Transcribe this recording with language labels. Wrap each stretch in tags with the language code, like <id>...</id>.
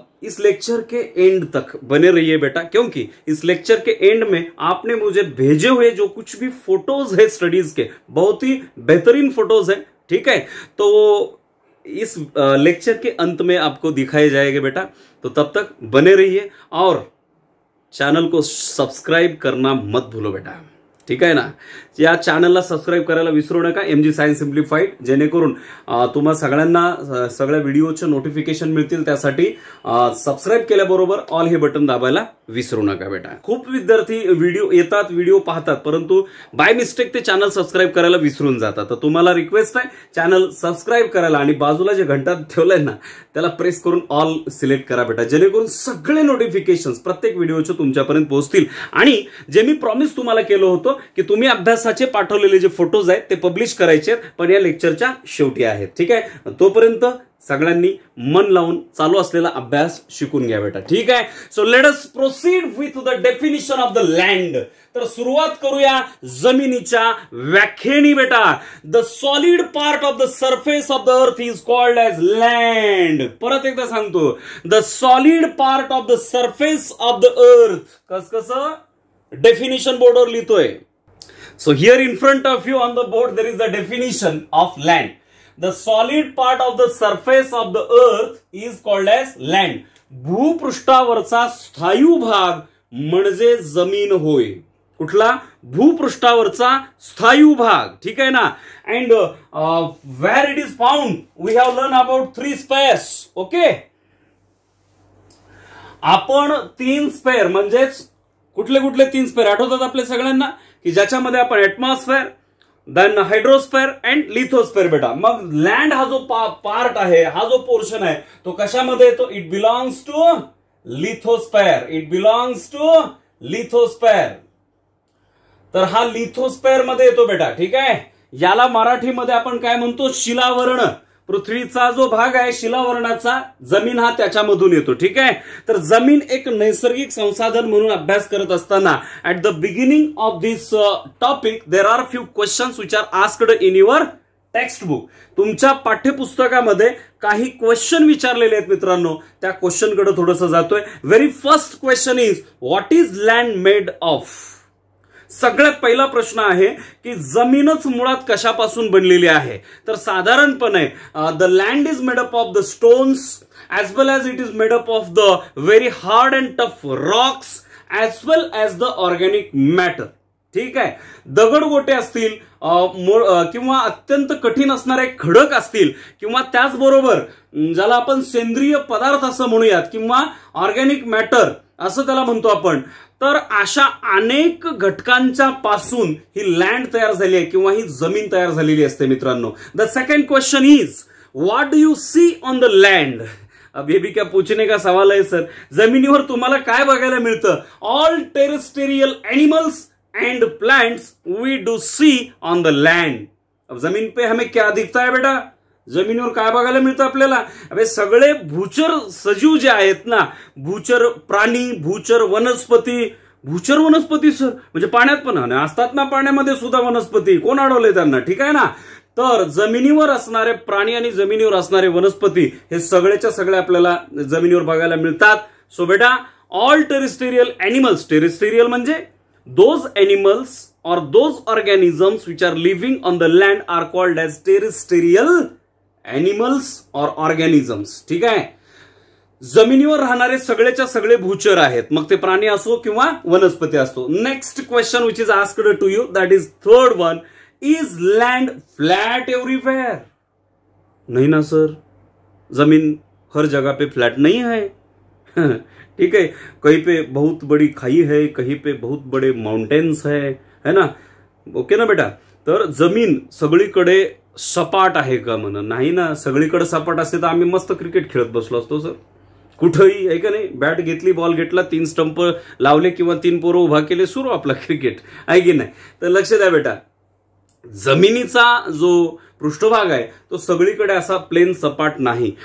<hi>इस लेक्चर के एंड तक बने रहिए बेटा, क्योंकि इस लेक्चर के एंड में आपने मुझे भेजे हुए जो कुछ भी फोटोज है स्टडीज के, बहुत ही बेहतरीन फोटोज है. ठीक है, तो इस लेक्चर के अंत में आपको दिखाए जाएंगे बेटा. तो तब तक बने रहिए और चॅनल को सबस्क्राईब करना मत भूलो बेटा.</hi> <mr>ठीक आहे ना. या चॅनलला सबस्क्राईब करायला विसरू नका, MG सायन्स सिम्प्लिफाईड, जेणेकरून तुम्हा सगळ्यांना सगळ्या व्हिडिओचे नोटिफिकेशन मिळतील. त्यासाठी सबस्क्राईब केल्याबरोबर ऑल हे बटन दाबायला विसरू नका बेटा. खूप विद्यार्थी व्हिडिओ येतात, व्हिडिओ पाहतात, परंतु बाय मिस्टेक ते चॅनल सबस्क्राईब करायला विसरून जातात. तर तुम्हाला रिक्वेस्ट आहे चॅनल सबस्क्राईब करायला आणि बाजूला जे घंटा ठेवलाय ना त्याला प्रेस करून ऑल सिलेक्ट करा बेटा, जेणेकरून सगळे नोटिफिकेशन्स प्रत्येक व्हिडिओचे तुमच्यापर्यंत पोहोचतील. आणि जे मी प्रॉमिस तुम्हाला केलं होतं की तुम्ही अभ्यासाचे पाठवलेले जे फोटोज आहेत ते पब्लिश करायचे, पण या लेक्चरच्या शेवटी आहेत. ठीक आहे, तोपर्यंत सगळ्यांनी मन लावून चालू असलेला अभ्यास शिकून घ्या बेटा. ठीक आहे.</mr> <en>So let us proceed with the definition of the land.</en> <mr>तर सुरुवात करूया जमिनीच्या व्याख्येने बेटा.</mr> <en>The solid part of the surface of the earth is called as land.</en> <mr>परत एकदा सांगतो,</mr> <en>The solid part of the surface of the earth.</en> <mr>कसं definition बोर्डवर लिहितोय.</mr> <en>So here in front of you on the board there is the definition of land. The solid part of the surface of the earth is called as land.</en> <mr>भूपृष्ठावरचा स्थायू भाग म्हणजे जमीन होय. कुठला? भूपृष्ठावरचा स्थायू भाग. ठीक आहे ना.</mr> <en>And where it is found, we have learned about 3 spheres. Okay.</en> <mr>आपण 3 स्पेअर म्हणजेच कुठले कुठले 3 स्पेअर आठवतात आपल्या सगळ्यांना की ज्याच्यामध्ये आपण एटमॉस्फेअर, देन हायड्रोस्फेअर अँड लिथोस्फेअर बेटा. मग लँड हा जो पार्ट आहे, हा जो पोर्शन आहे तो कशामध्ये येतो?</mr> <en>It belongs to lithosphere. It belongs to lithosphere.</en> <mr>तर हा लिथोस्फेअर मध्ये येतो बेटा. ठीक आहे. याला मराठीमध्ये आपण काय म्हणतो? शिलावर्ण. पृथ्वीचा जो भाग आहे शिलावरणाचा, जमीन हा त्याच्यामधून येतो.</mr> <en>ठीक आहे.</en> <mr>तर जमीन एक नैसर्गिक संसाधन म्हणून अभ्यास करत असताना</mr> <en>At the beginning of this topic there are few questions which are asked in your text book.</en> <mr>तुमच्या पाठ्यपुस्तकामध्ये काही क्वेश्चन विचारलेले आहेत मित्रांनो. त्या क्वेश्चनकडे थोडंसं जातोय.</mr> <en>Very first question is what is land made of.</en> <mr>सगळ्यात पहिला प्रश्न आहे की जमीनच मुळात कशापासून बनलेली आहे. तर साधारणपणे</mr> <en>The land is made up of the stones as well as it is made up of the very hard and tough rocks as well as the organic matter.</en> <mr>ठीक आहे, दगडगोटे असतील किंवा अत्यंत कठीण असणारे खडक असतील किंवा त्याचबरोबर ज्याला आपण सेंद्रिय पदार्थ असं म्हणूयात किंवा ऑर्गॅनिक मॅटर असं त्याला म्हणतो आपण, तर अशा अनेक घटकांच्या पासून ही लँड तयार झाली आहे किंवा ही जमीन तयार झालेली असते मित्रांनो.</mr> <en>The second question is what do you see on the land.</en> <hi>अब ये भी क्या पूछने का सवाल है सर.</hi> <mr>जमिनीवर तुम्हाला काय बघायला मिळतं.</mr> <en>All terrestrial animals and plants we do see on the land.</en> <hi>अब जमीन पे हमें क्या दिखता है बेटा.</hi> <mr>जमिनीवर काय बघायला मिळतं आपल्याला. अबे सगळे भूचर सजीव जे आहेत ना, भूचर प्राणी, भूचर वनस्पती. भूचर वनस्पती सर म्हणजे पाण्यात पण असतात ना, पाण्यामध्ये सुद्धा वनस्पती. कोण अडवले त्यांना. ठीक आहे ना. तर जमिनीवर असणारे प्राणी आणि जमिनीवर असणारे वनस्पती हे सगळेच्या सगळे आपल्याला जमिनीवर बघायला मिळतात.</mr> <en>So बेटा all terrestrial animals. Terrestrial म्हणजे those animals or those organisms which are living on the land are called as terrestrial animals or organisms.</en> <mr>ठीक आहे. जमिनीवर राहणारे सगळेच्या सगळे भूचर आहेत, मग ते प्राणी असो किंवा वनस्पती असो.</mr> <en>Next question which is asked to you, that is third one. Is land flat everywhere.</en> <hi>नहीं ना सर, जमीन हर जगह पे फ्लैट नहीं है. ठीक है, कहीं पे बहुत बड़ी खाई है, कहीं पे बहुत बड़े माउंटेन्स है ना. ओके ना बेटा.</hi> <mr>तर जमीन सगळीकडे सपाट आहे का म्हणा. नाही ना, सगळीकडे सपाट असते तर आम्ही मस्त क्रिकेट खेळत बसलो असतो सर. कुठेही आहे का नाही. बॅट घेतली, बॉल घेतला, 3 स्टंप लावले किंवा 3 पोरं उभा केले, सुरू आपला क्रिकेट आहे की नाही. तर लक्ष द्या बेटा, जमिनीचा जो पृष्ठभाग आहे तो सगळीकडे असा प्लेन सपाट नाही.</mr>